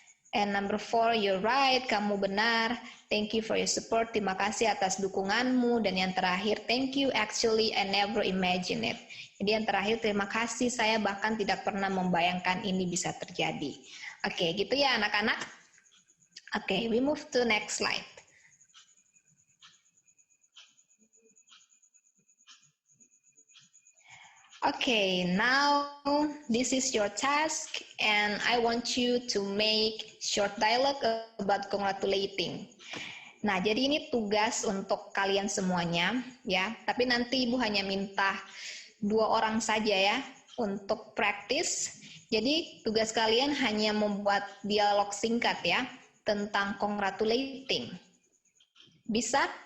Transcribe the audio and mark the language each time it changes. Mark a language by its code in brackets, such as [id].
[en] And number 4, you're right, [id] kamu benar, [en] thank you for your support, [id] terima kasih atas dukunganmu. Dan yang terakhir, [en] thank you, actually I never imagine it. [id] Jadi yang terakhir, terima kasih, saya bahkan tidak pernah membayangkan ini bisa terjadi. Oke, gitu ya anak-anak. [en] Oke, we move to next slide. Okay, now this is your task and I want you to make short dialogue about congratulating. [id] Nah, jadi ini tugas untuk kalian semuanya ya, tapi nanti Ibu hanya minta 2 orang saja ya untuk praktis. Jadi tugas kalian hanya membuat dialog singkat ya tentang congratulating. Bisa?